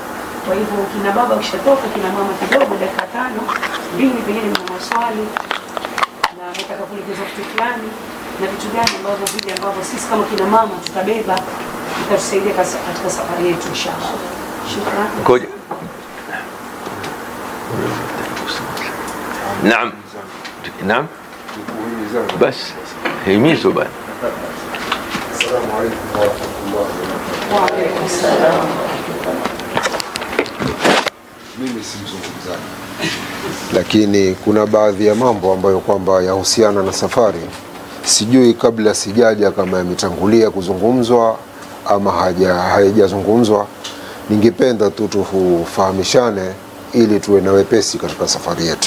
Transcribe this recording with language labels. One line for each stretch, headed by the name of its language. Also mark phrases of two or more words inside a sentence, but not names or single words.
Swahili: Kwa hivyo kina baba ukishatoka, kina mama kidogo dakika 5 mbili pengine mna maswali na nataka kueleza kitu fulani na vitu gani ambavyo vile ambavyo sisi kama kina mama tutabeba itatusaidia katika safari yetu inshallah. Shukrani. Koja. Naam. Naam. Bas. Himizo bana.
Arabic: السلام عليكم ورحمة الله وبركاته. وعليكم السلام.
Swahili: Mimi si mzungumzaji, lakini kuna baadhi ya mambo ambayo kwamba yahusiana na safari, sijui kabla sijaja kama yametangulia kuzungumzwa ama hayajazungumzwa. Ningependa tu tufahamishane ili tuwe na wepesi katika safari yetu.